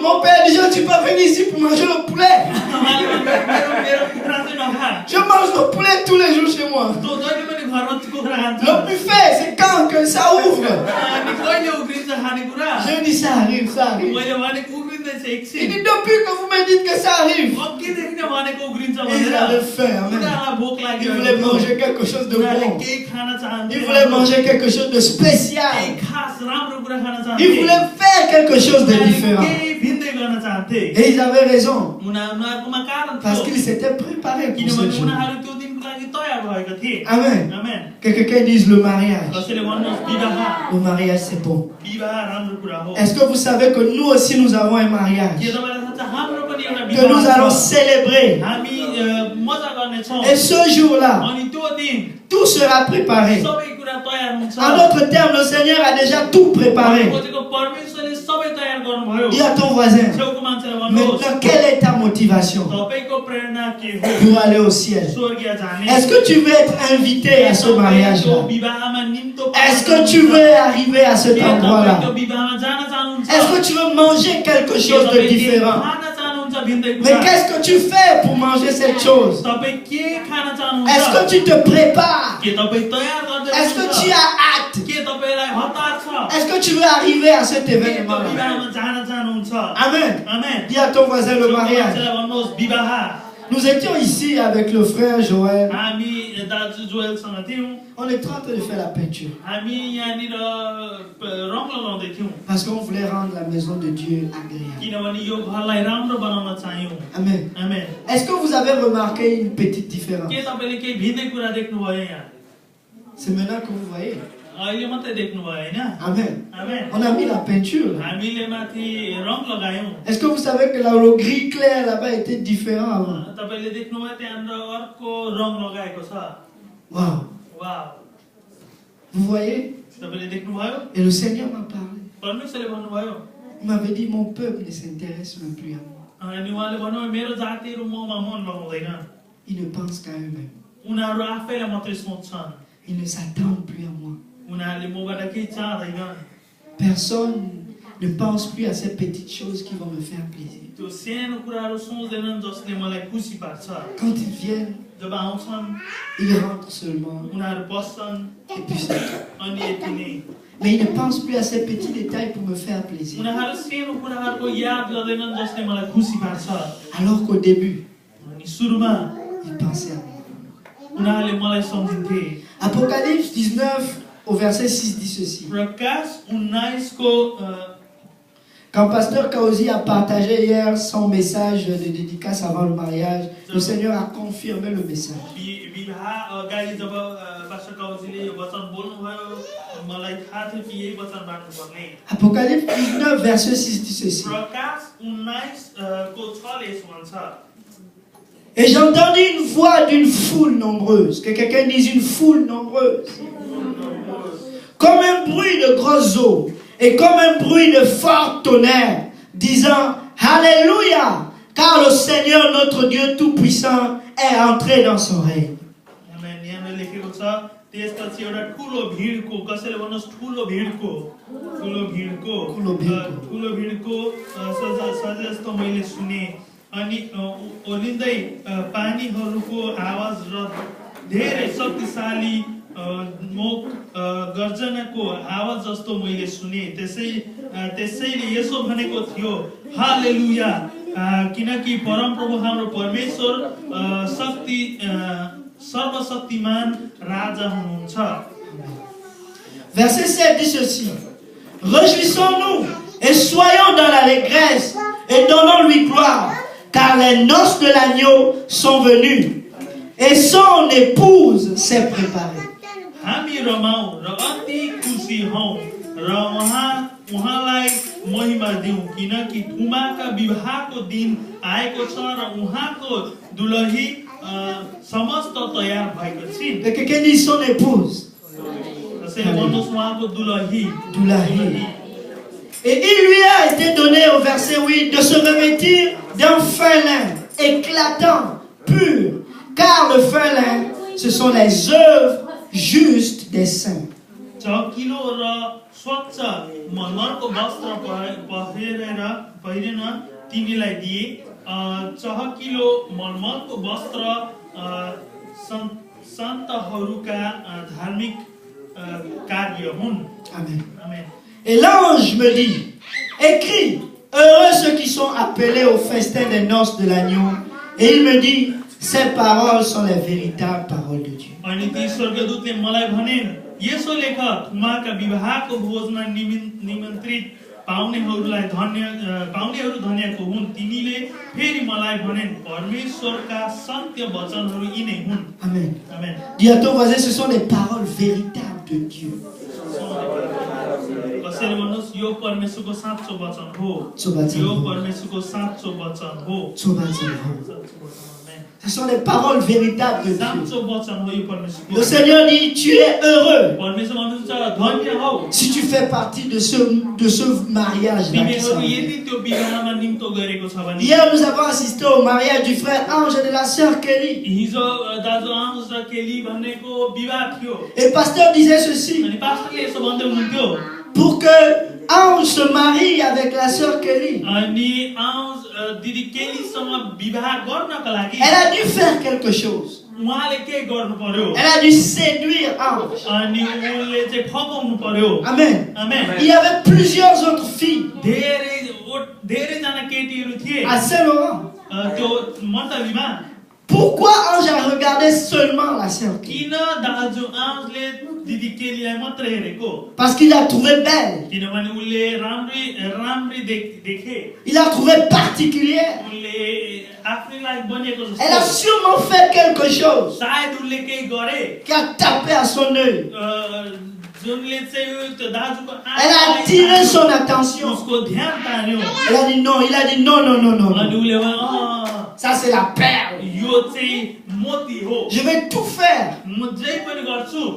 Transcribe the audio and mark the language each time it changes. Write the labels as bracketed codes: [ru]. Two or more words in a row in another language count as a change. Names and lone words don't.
[fr] Mon père dit, tu peux venir ici pour manger le poulet. [ne] उहाँले भन्नुभयो, मेरो कुखुरा चाहिँ नखा [fr] Je mange le poulet tous les jours chez moi. [ne] तँ जहिले पनि घरमा कुखुरा खान्छ [fr] Le buffet, c'est quand que ça ouvre. [ne] अनि कहिले उग्रिन्छ खानेकुरा [fr] Je dis, ça arrive, ça arrive. [ne] मैले भनेको उग्रिँदैछ [fr] Il [ne] एकछिन [fr] dit, depuis que vous me dites que ça arrive. [ne] अघिदेखि नै भनेको उग्रिन्छ [fr] Ils [ne] भनेर [fr] avaient faim, amen. [ne] उनीहरूलाई भोक [fr] Ils [ne] लाग्यो [fr] voulaient manger quelque chose de [ne] उनीहरूले [fr] bon. [ne] केही खान चाहन्थे [fr] Ils voulaient manger quelque chose de [ne] केही [fr] spécial. [ne] खास राम्रो कुरा खान [fr] Ils [ne] चाहन्थे [fr] voulaient faire quelque chose de différent. [ne] केही भिन्दै गर्न चाहन्थे [fr] Et ils avaient raison. [ne] उनीहरूकोमा कारण [fr] Parce [ne] थियो [fr] qu'ils s'étaient préparés pour ce [ne] किनभने [fr] jour. [ne] उनीहरू त्यो दिनको लागि तयार भएका थिए [fr] Amen. [ne] आमेन [fr] Que quelqu'un dise le mariage. [ne] कसैले भन्नुहोस् विवाह [fr] Le mariage, c'est bon. [ne] विवाह राम्रो कुरा हो [fr] Est-ce que vous savez que nous aussi, nous avons un [ne] के [fr] mariage [ne] तपाईँलाई थाहा छ हाम्रो पनि एउटा [fr] que nous [ne] विवाह [fr] allons [ne] छ [fr] célébrer? [ne] हामी मजा गर्नेछौँ [fr] Et ce jour-là, [ne] अनि त्यो दिन [fr] tout sera préparé. [ne] सबै कुरा तयार हुन्छ [fr] En d'autres termes, le Seigneur a déjà tout préparé. [ne] खोजेको परमेश्वरले सबै तयार गर्नुभयो [fr] Dis à ton voisin, [ne] छेउको मान्छेलाई भन्नुहोस् [fr] maintenant, quelle est ta motivation [ne] तपाईँको प्रेरणा के हो [fr] pour aller au ciel? [ne] स्वर्गीय जाने [fr] Est-ce que tu veux être invité à ce mariage-là? [ne] विवाहमा निम्तो [fr] Est-ce que tu veux arriver à cet endroit-là? [ne] विवाहमा जान चाहनुहुन्छ [fr] Est-ce que tu veux manger quelque chose de différent? [ne] खान चाहनुहुन्छ भिन्दै [fr] Mais [ne] कुरा [fr] qu'est-ce que tu fais pour manger cette chose? [ne] तपाईँ के खान चाहनुहुन्छ [fr] Est-ce que tu te prépares? [ne] के तपाईँ तयार गर्दै [fr] Est-ce que tu as hâte? [ne] के तपाईँलाई हतार छ [fr] Est-ce que tu veux arriver à cet [ne] के त्यो [fr] événement-là? [ne] विवाहमा जान चाहनुहुन्छ [fr] Amen. [ne] आमेन [fr] Dis à ton voisin le mariage. [ne] मान्छेलाई भन्नुहोस् विवाह [fr] Nous étions ici avec le frère Joël. [ne] हामी दाजु जोएलसँग थियौँ [fr] On est en train de faire la peinture. [ne] हामी यहाँनिर रङ लगाउँदै थियौँ [fr] Parce qu'on voulait rendre la maison de Dieu agréable. [ne] किनभने यो घरलाई राम्रो बनाउन चाह्यौँ [fr] Amen. [ne] आमेन [fr] Est-ce que vous avez remarqué une petite différence? [ne] के तपाईँले केही भिन्दै कुरा देख्नुभयो यहाँ [fr] C'est maintenant que vous voyez. [ne] अहिले मात्रै देख्नुभयो होइन [fr] Amen. [ne] आमेन [fr] On a mis la peinture. Là. [ne] हामीले माथि रङ लगायौँ [fr] Est-ce que vous savez que là, le gris clair là-bas était différent avant? [ne] तपाईँले देख्नुभयो त्यहाँनिर अर्को रङ लगाएको छ [fr] Waouh. [ne] वाह [fr] Vous voyez? [ne] तपाईँले देख्नुभयो [fr] Et le Seigneur m'a parlé. [ne] परमेश्वरले भन्नुभयो [fr] Il m'avait dit, mon peuple ne s'intéresse même plus à moi. [ne] अनि उहाँले भन्नुभयो मेरो जातिहरु ममा मन लगाउँदैन [fr] Ils ne pensent qu'à eux-mêmes. [ne] उनीहरु आफैलाई मात्रै सोच्छन् [fr] Ils ne s'attendent plus à moi. [ne] उनीहरुले मबाट केही चाहदैनन् [fr] Personne ne pense plus à ces petites choses qui vont me faire plaisir. [ne] त्यो सानो कुराहरु सोच्दैनन् जसले मलाई खुसी पार्छ [fr] Quand ils viennent, [ne] जब आउँछन् [fr] ils rentrent seulement [ne] उनीहरु बस्छन् [fr] et puis c'est tout. [ne] अनि यति नै [fr] Mais ils ne pensent plus à ces petits détails pour me faire plaisir. [ne] उनीहरु सानो कुराहरुको याद गर्दैनन् जसले मलाई खुसी पार्छ [fr] Alors qu'au début, [ne] अनि सुरुमा [fr] ils pensaient à moi. [ne] उनीहरुले मलाई सम्झिन्थे [fr] Apocalypse 19 au verset 6 dit ceci. [ne] प्रकाश 19 को [fr] Quand Pasteur Kaozi a partagé hier son message de dédicace avant le mariage, le Seigneur a confirmé le message. [ne] विवाह अगाडि जब पास्टर काउजीले यो वचन बोल्नुभयो मलाई थाहा थियो कि यही वचन बाँड्नुपर्ने [fr] Apocalypse 19 verset 6 dit ceci. [ne] प्रकाश 19 को 6 ले यस्तो भन्छ [fr] Et j'entendis une voix d'une foule nombreuse. Que quelqu'un dise une foule nombreuse. Comme un bruit de grosses eaux. Et comme un bruit de fort tonnerre. Disant Alléluia. Car le Seigneur notre Dieu Tout-Puissant est entré dans son règne. [ne] आमेन यहाँ लेखेको छ त्यसपछि एउटा ठूलो भिडको कसैले भन्नुस् ठूलो भिडको सजस्तो मैले सुने अनि ओलिँदै पानीहरूको आवाज र धेरै शक्तिशाली मोक गर्जनको आवाज जस्तो मैले सुने त्यसैले यसो भनेको थियो हालेलुया किनकि परमप्रभु हाम्रो परमेश्वर सर्वशक्तिमान राजा हुनुहुन्छ [fr] Verset 7 dit ceci. Réjouissons-nous et soyons dans l'allégresse et donnons-lui gloire, car les noces de l'agneau sont venues et son épouse s'est préparée. [ne] हामी रमाऊ र अति खुसी हौं र उहाँलाई महिमा दिउँ किनकि थुमाका विवाहको दिन आएको छ र उहाँको दुलही समस्त तयार भएको छिन् [fr] Et quelqu'un dit son épouse. [ne] त्यसैले भन्नुहोस् उहाँको दुलही [fr] Et il lui a été donné au verset 8 de se revêtir d'un fin lin éclatant, pur, car le fin lin, ce sont les œuvres justes des saints. [ne] चकिलो र स्वच्छ मर्मरको वस्त्र पहिरेन तिमीलाई दिए चहकिलो मर्मरको वस्त्र सन्तहरूका धार्मिक कार्य हुन् [fr] Amen. [ne] आमेन [fr] Et l'ange me dit, écris, heureux ceux qui sont appelés au festin des noces de l'agneau. Et il me dit, ces paroles sont les véritables paroles de Dieu. [ne] अनि ती स्वर्गदूतले मलाई भने यसो लेख थुमाका विवाहको भोजमा निमन्त्रित पाउनेहरू धन्यको हुन् तिनीले फेरि मलाई भनेन् परमेश्वरका सत्य वचनहरू यिनै हुन् [fr] Amen. [ne] आमेन [fr] Dis à ton voisin, ce sont les paroles véritables de Dieu. [ne] कसैले भन्नुहोस् यो परमेश्वरको साँचो वचन हो यो परमेश्वरको साँचो वचन हो [fr] Ce sont les paroles véritables de Dieu. [ne] साँचो वचन हो यो परमेश्वरको [fr] Le Seigneur dit, tu es heureux [ne] परमेश्वर भन्नुहुन्छ धन्य हौ [fr] si tu fais partie de ce mariage-là. [ne] तिमीहरू यदि त्यो विवाहमा निम्तो गरेको छ भने [fr] Hier, nous avons assisté au mariage du frère Ange et de la sœur Kelly. [ne] हिजो दाजु आँस र केली भन्नेको विवाह थियो [fr] Et le pasteur disait ceci. [ne] अनि पास्टरले यसो भन्दै हुनुहुन्थ्यो [fr] Pour que Ange se marie avec la sœur Kelly, [ne] अनि आउँस दिदी केलीसँग विवाह गर्नका लागि [fr] elle a dû faire quelque chose. [ne] उहाँले के गर्नु पर्यो [fr] Elle a dû séduire Ange. [ne] अनि उनले चाहिँ फकाउनु पर्यो [fr] Amen. [ne] आमेन [fr] Il y avait plusieurs autres filles [ne] धेरैजना केटीहरू थिए [fr] à Saint-Laurent. [ne] त्यो मण्डलीमा [fr] Pourquoi Ange a regardé seulement la sœur Kelly? [ne] किन दाजु आउँसले दिदी केलीलाई मात्र हेरेको [fr] Parce qu'il l'a trouvée belle. [ne] किनभने उनले राम्री देखे [fr] Il l'a trouvée particulière. [ne] उनले आफ्नैलाई बनेको [fr] Elle a [ne] जस्तो [fr] sûrement fait quelque chose [ne] सायद उनले केही गरे [fr] qui a tapé à son œil. [ne] जुनले चाहिँ त्यो दाजुको [fr] Elle a attiré son attention. [ne] उसको ध्यान तान्यो [fr] Elle a dit non. Il a dit non, non, non, non. [ne] अनि [fr] non. [ne] उसले भने [fr] Ça, c'est la perle. [ne] यो चाहिँ मोती हो [fr] Je vais tout faire [ne] म जे पनि गर्छु